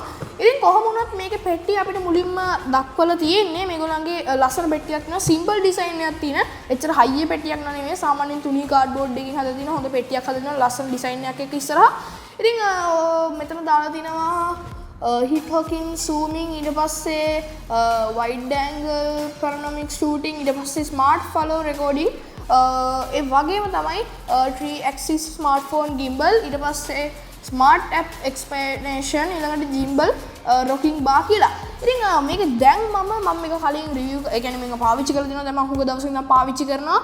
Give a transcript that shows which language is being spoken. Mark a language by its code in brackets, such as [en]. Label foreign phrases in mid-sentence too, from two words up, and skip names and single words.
[si] ඉතින් කොහොම වුණත් මේකේ පෙට්ටිය අපිට මුලින්ම දක්වලා තියෙන්නේ මේගොල්ලන්ගේ ලස්සන පෙට්ටියක් න [en] simple design [si] එකක් තියෙන. එච්චර හයිය පෙට්ටියක් නෙවෙයි සාමාන්‍යයෙන් තුනී කාඩ්බෝඩ් එකකින් හදලා තියෙන හොඳ පෙට්ටියක් හදලා තියෙන ලස්සන ඩිසයින් එකක් එක්ක ඉස්සරහා. ඉතින් මෙතන දාලා තිනවා [en] hip hooking zooming [si] ඊට පස්සේ [en] wide angle panoramic shooting [si] ඊට පස්සේ [en] smart follow recording [si] ඒ වගේම තමයි [en] 3 axis smartphone gimbal [si] ඊට පස්සේ [en] smart app explanation ඊළඟට gimbal rocking bar කියලා. [si] ඉතින් මේක දැන් මම මේක කලින් review ඒ කියන්නේ මේක පාවිච්චි කරලා දිනවා දැන් මම හුඟ දවසකින් ඉඳන් පාවිච්චි කරනවා.